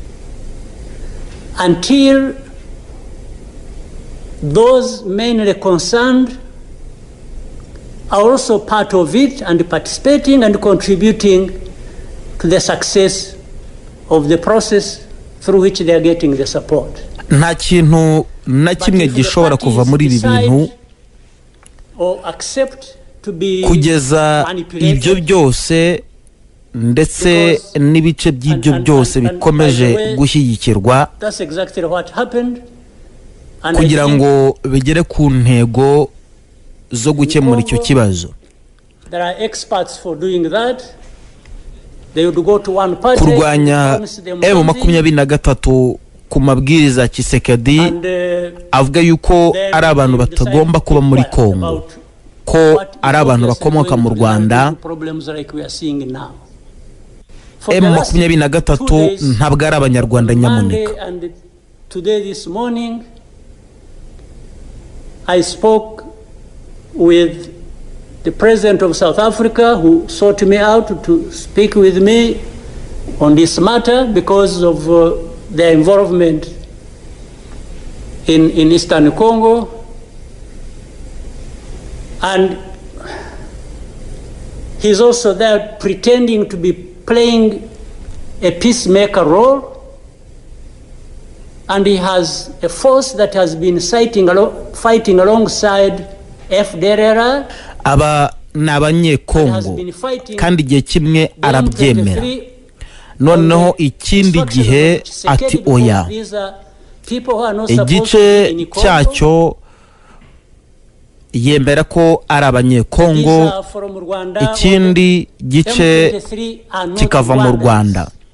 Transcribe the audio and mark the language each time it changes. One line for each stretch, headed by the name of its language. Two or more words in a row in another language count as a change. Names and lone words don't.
English: until those mainly concerned are also part of it and participating and contributing to the success of the process through which they are getting the support.
Kinyarwanda: Nta kintu na kimwe gishobora kuva muri ibi bintu
English: or accept to be
Kinyarwanda: kugeza ibyo byose ndetse n'ibice by'ibyo byose bikomeje gushyigikirwa
English: that's exactly what happened, and
Kinyarwanda: kugira ngo bigere ku ntego zo gukemura icyo kibazo.
English: there are experts for doing that. They would go to one party,
Kinyarwanda: kurwanya M23 ku mabwiriza Tshisekedi avuga yuko ari abantu batagomba kuba muri Kongo, ko ari abantu bakomoka mu Rwanda. M23 ntabwo ari abanyarwanda nyamuneka.
English: Today this morning I spoke with the president of South Africa, who sought me out to speak with me on this matter because of their involvement in Eastern Congo. And he's also there pretending to be playing a peacemaker role. And he has a force that has been fighting alongside FDLR.
Kinyarwanda: Aba n'abanyekongo kandi igihe kimwe arabyemera, noneho ikindi gihe ati oya. Igice cyacyo yemera ko ari abanyekongo, ikindi gice kikava mu Rwanda.